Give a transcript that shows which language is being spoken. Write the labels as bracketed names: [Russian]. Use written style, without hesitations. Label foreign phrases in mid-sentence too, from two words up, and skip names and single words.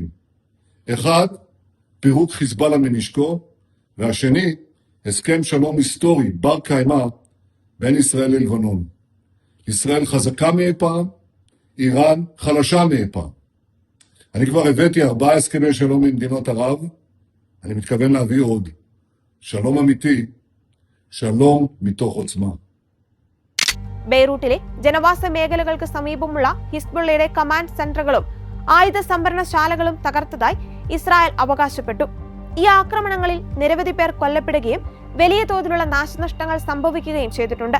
[Hebrew] אחד, פירוק חיזבאללה מנשקו, והשני, הסכם שלום היסטורי, בר קיימא, בין ישראל ללבנון. ישראל חזקה מאי פעם, איראן חלשה מאי פעם. אני כבר הבאתי 4 הסכמי שלום עם מדינות ערב, אני מתכוון להביא עוד. שלום אמיתי, שלום מתוך עוצמה. [Malayalam] ബെയ്റൂട്ടിലെ ജനവാസ മേഖലകൾക്ക് സമീപമുള്ള ഹിസ്ബുള്ളയുടെ കമാൻഡ് സെന്ററുകളും ആയുധ സംഭരണശാലകളും തകർത്തതായി ഇസ്രായേൽ അവകാശപ്പെട്ടു. ഈ ആക്രമണങ്ങളിൽ നിരവധി പേർ കൊല്ലപ്പെടുകയും വലിയ തോതിലുള്ള നാശനഷ്ടങ്ങൾ സംഭവിക്കുകയും ചെയ്തിട്ടുണ്ട്.